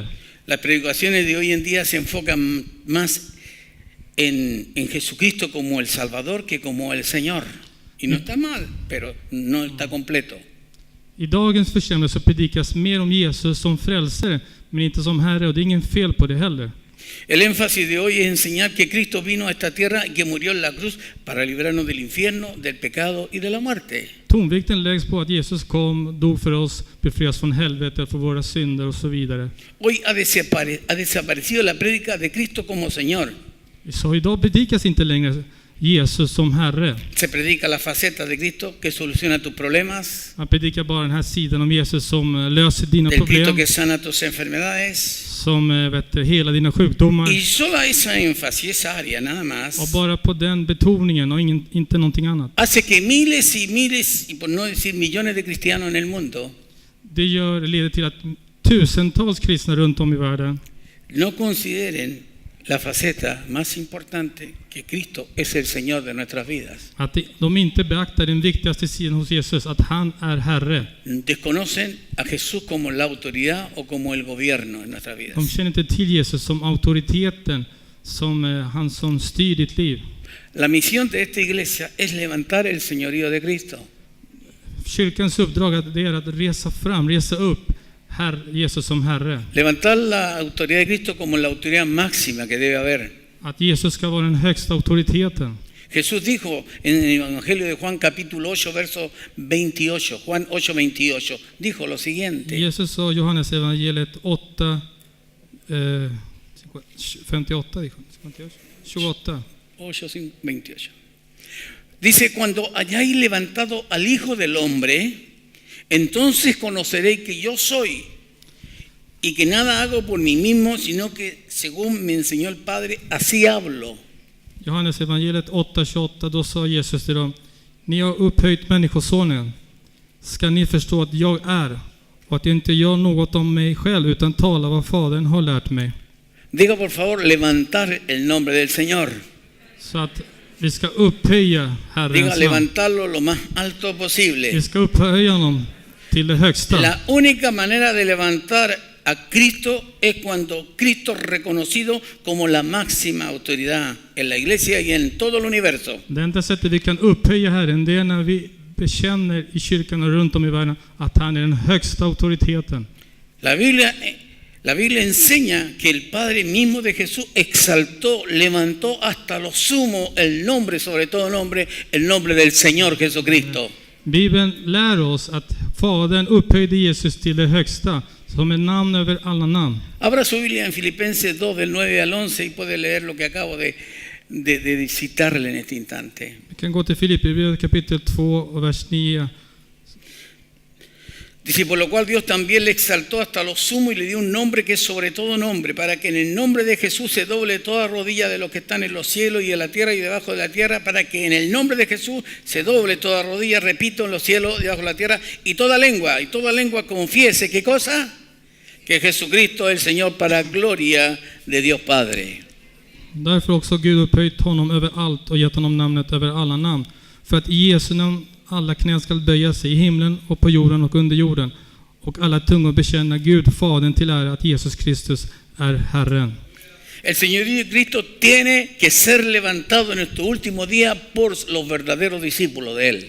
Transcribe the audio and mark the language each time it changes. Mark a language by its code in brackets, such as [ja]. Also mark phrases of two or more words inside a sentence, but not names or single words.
[es] Las predicaciones de hoy en día se enfocan más en Jesucristo como el Salvador que como el Señor. Y no está mal, pero no está completo. [sv] I dagens församling så predikas mer om Jesus som frälsare, men inte som Herre, och det är ingen fel på det heller. [es] El énfasis de hoy es enseñar que Cristo vino a esta tierra y que murió en la cruz para librarnos del infierno, del pecado y de la muerte. [sv] Tonvikten läggs på att Jesus kom, dog för oss, befrias från helvetet, för våra synder och så vidare. [es] Hoy ha desaparecido la prédica de Cristo como Señor. [sv] Så idag predikas inte längre Jesus som Herre. [es] Se predica la faceta de Cristo que soluciona tus problemas, [sv] Man predikar bara den här sidan om Jesus som löser dina [es] del Cristo [sv] problem, [es] que sana tus enfermedades. [sv] som hela dina sjukdomar. [es] Y solo esa énfasis, esa área nada [sv] Och [es] más, [sv] bara på den betoningen och inte någonting annat. [es] hace que miles y miles, y por no decir millones de cristianos en el mundo, [sv] Det leder till att tusentals kristna runt om i världen [es] no consideren la faceta más importante, que Cristo es el Señor de nuestras vidas. [sv] att de inte beaktar den viktigaste sidan hos Jesus, att han är Herre. [es] Desconocen a Jesús como la autoridad o como el gobierno en nuestras vidas. [sv] De känner inte till Jesus som auktoriteten, som han som styr ditt liv. [es] La misión de esta iglesia es levantar el señorío de Cristo. [sv] Kyrkans uppdrag är att resa upp Jesus som Herre. [es] Levantar la autoridad de Cristo como la autoridad máxima que debe haber. [sv] Att Jesus ska vara den högsta auktoriteten. [es] Jesús dijo en el Evangelio de Juan capítulo 8 verso 28, Juan 8, 28, dijo lo siguiente. [sv] Jesus sa Johannes evangeliet 8, 58, 28. 8, 28. [es] Dice, cuando hayáis levantado al Hijo del Hombre, entonces conoceréis que yo soy y que nada hago por mí mismo, sino que según me enseñó el Padre, así hablo. [sv] Johannes evangeliet 8:28, då sa Jesus till dem: Ni har upphöjt människosonen. Ska ni förstå att jag är, och att jag inte gör något om mig själv, utan talar vad Fadern har lärt mig. [es] Diga por favor, levantar el nombre del Señor. [sv] Så att vi ska upphöja Herrens [es] Diga, [sv] namn. [es] levantarlo lo más alto posible. [sv] Vi ska upphöja honom till det högsta. [es] La única manera de levantar a Cristo es cuando Cristo es reconocido como la máxima autoridad en la iglesia y en todo el universo. [sv] Det enda sättet vi kan upphöja Herren, det är när vi bekänner i kyrkan och runt om i världen att han är den högsta auktoriteten. [es] La Biblia enseña que el Padre mismo de Jesús exaltó, levantó hasta lo sumo el nombre, sobre todo nombre, el nombre del Señor Jesucristo. [sv] Bibeln lär oss att Fadern upphöjde Jesus till det högsta, som är namn över alla namn. [es] Abra su Biblia en Filipenses 2 del 9 al 11 y puede leer lo que acabo de citarle en este instante. [sv] Vi kan gå till Filippibrevet kapitel 2 och vers 9. [es] Dice, por lo cual Dios también le exaltó hasta lo sumo y le dio un nombre que es sobre todo nombre, para que en el nombre de Jesús se doble toda rodilla de los que están en los cielos y en la tierra y debajo de la tierra, para que en el nombre de Jesús se doble toda rodilla, repito, en los cielos, debajo de la tierra, y toda lengua confiese, ¿qué cosa? Que Jesucristo es el Señor, para gloria de Dios Padre. [sv] Därför också Gud upphöjt honom över allt och gett honom namnet över alla namn, för att i Jesu namn alla knän ska böja sig i himlen och på jorden och under jorden, och alla tungor bekänna Gud Fadern till ära att Jesus Kristus är Herren. [es] El señorío de Cristo tiene que ser levantado en estos últimos días por los verdaderos discípulos de Él.